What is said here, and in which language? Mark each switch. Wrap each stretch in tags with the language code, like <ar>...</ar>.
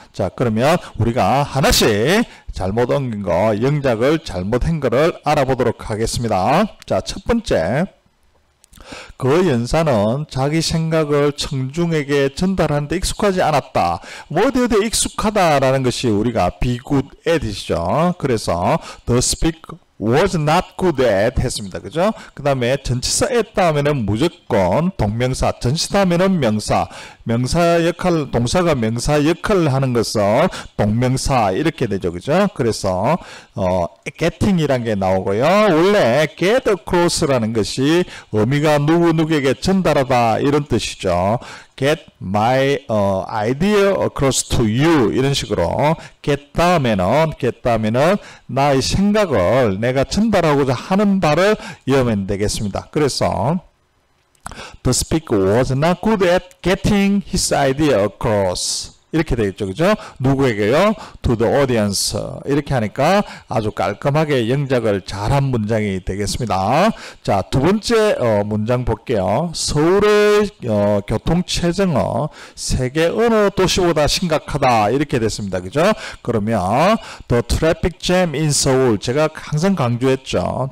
<ko>자, 그러면 우리가 하나씩 잘못 옮긴 거, 영작을 잘못한 거를 알아보도록 하겠습니다. 자, 첫 번째, 그 연사는 자기 생각을 청중에게 전달하는데 익숙하지 않았다. 어디에 익숙하다라는 것이 우리가</ko> <en>be good at</en> <ko>이죠. 그래서</ko> <en>the speaker was not good at</en> <ko>했습니다. 그죠? 그 다음에 전치사 at 다음에는 무조건 동명사, 전치사 하면은 명사, 명사 역할, 동사가 명사 역할을 하는 것은 동명사, 이렇게 되죠. 그죠? 그래서 getting이란 게 나오고요. 원래 get across라는 것이 의미가 누구에게 전달하다, 이런 뜻이죠.</ko> <en>get my idea across to you,</en> <ko>이런 식으로 get 다음에는 나의 생각을 내가 전달하고자 하는 바를 이으면 되겠습니다. 그래서</ko> <en>the speaker was not good at getting his idea across,</en> <ko>이렇게 되겠죠. 그죠? 누구에게요?</ko> <en>To the audience.</en> <ko>이렇게 하니까 아주 깔끔하게 영작을 잘한 문장이 되겠습니다. 자, 두 번째 문장 볼게요. 서울의 교통 체증은 세계 어느 도시보다 심각하다, 이렇게 됐습니다. 그죠? 그러면</ko> <en>the traffic jam in Seoul,</en> <ko>제가 항상 강조했죠.</ko>